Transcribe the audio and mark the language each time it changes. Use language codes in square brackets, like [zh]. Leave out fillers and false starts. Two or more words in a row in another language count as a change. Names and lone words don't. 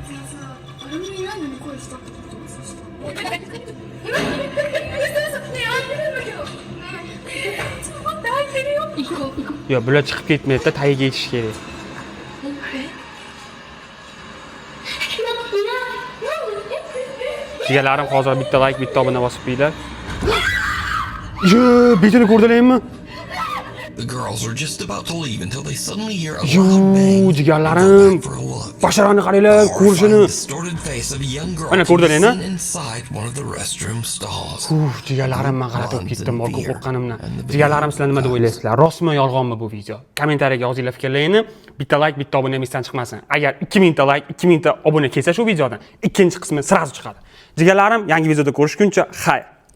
[uz] Yo, bular chiqib ketmaydi-da, tagiga yetish kerak. Jigalarim, hozir bitta like, bitta obuna bosib qo'yinglar. Yo, betini ko'rdilarmi? [en] The girls are just about to leave until they suddenly hear a loud bang. [uz] Jigalarim, basharani qaranglar, ko'rishini. Mana ko'rdilarmi? [en] Inside one of the restroom stalls. [uz] Jigalarim, men qarab ketdim, borga qo'rqqanimdan. Jigalarim, sizlar nima deb o'ylaysizlar? Rostmi, yolg'onmi bu video? Kommentariyaga yozinglar fikrlaringni. Bitta like, bitta obuna esdan chiqmasin. Agar 2000 ta like, 2000 ta obuna kelsa shu videodan ikkinchi qismi sirazu chiqadi. Jigalarim, yangi videoda ko'rishguncha, xayr.